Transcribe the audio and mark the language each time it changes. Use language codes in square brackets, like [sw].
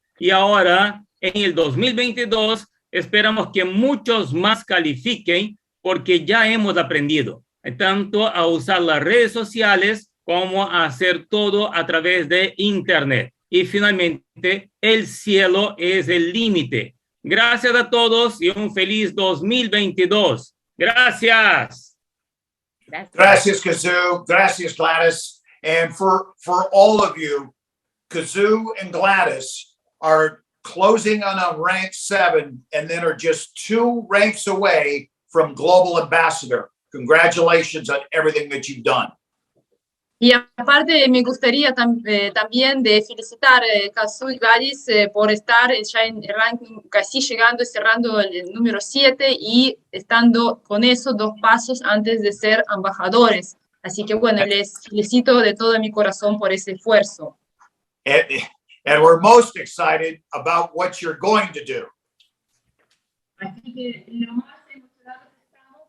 [es] Y ahora, en el 2022, esperamos que muchos más califiquen porque ya hemos aprendido tanto a usar las redes sociales como a hacer todo a través de Internet. Y finalmente, el cielo es el límite. Gracias a todos y un feliz 2022. Gracias. Gracias, Kazoo. Gracias, Gladys. [en] And for all of you, Kazoo and Gladys are closing on a rank 7 and then are just 2 ranks away from Global Ambassador. Congratulations on everything that you've done. [es] Y aparte me gustaría también de felicitar a Kazoo y Gladys por estar ya en el ranking casi llegando y cerrando el número 7 y estando con esos 2 pasos antes de ser embajadores. Así que bueno, les felicito de todo mi corazón por ese esfuerzo. [en] And we're most excited about what you're going to do. [es] Así que lo más emocionados estamos.